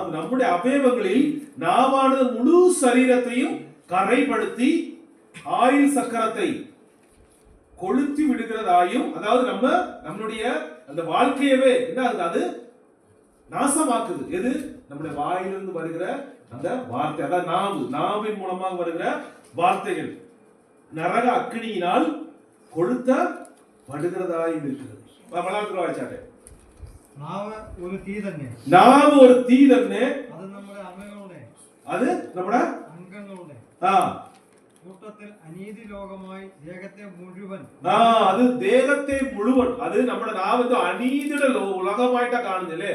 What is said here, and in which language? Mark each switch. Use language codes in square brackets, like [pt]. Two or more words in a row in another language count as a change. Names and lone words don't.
[ta] நம்முடைய அவயவங்களில் நாவானது முழு சரீரத்தையும் கரைப்படுத்தி ஆயில் சக்கரத்தை கொளுத்தி விடுகிறதாயும், அதாவது நம்மளுடைய அந்த வாழ்க்கையவே என்ன அது நாசமாக்குது. எது? நம்முடைய வாயிலிருந்து வருகிற அந்த வார்த்தை, அதாவது நாவின் மூலமாக வருகிற வார்த்தைகள் நரக அக்கினியினால் கொளுத்தப்படுகிறதாயும் இருக்கிறது. மலர்ந்து வாய்ச்சாட்டே. [ml] നാവ് ഒരു തീ തന്നെ. നാവ് ഒരു തീ തന്നെ. അത് നമ്മുടെ അംഗങ്ങളുടെ കൂട്ടത്തിൽ അനീതി ലോകമായി ദേഹത്തെ മുഴുവൻ. അത് ദേഹത്തെ മുഴുവൻ. അത് നമ്മുടെ നാവ് അനീതിയുടെ ഉലകമായിട്ടാ കാണുന്നില്ലേ?